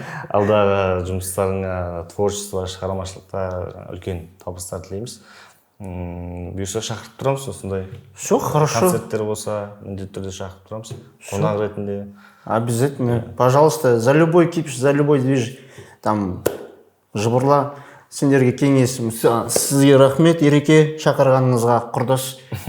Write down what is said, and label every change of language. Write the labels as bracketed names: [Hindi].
[Kazakh] Алдағы жұмыстарыңа, творчество, шығармашылықта үлкен табыстар тілейміз. Бұйырса шақырып тұрамыз, осындай. [Russian] Все, хорошо. [Kazakh] Концерттер болса, міндетті түрде шақырып тұрамыз. Қонақ ретінде. [Russian] Обязательно. Пожалуйста, за любой кипиш, за любой движ. [Kazakh] Там жыбырла. Сендерге кеңесім. Сізге рахмет, Ереке, шақырғаныңызға құрдас.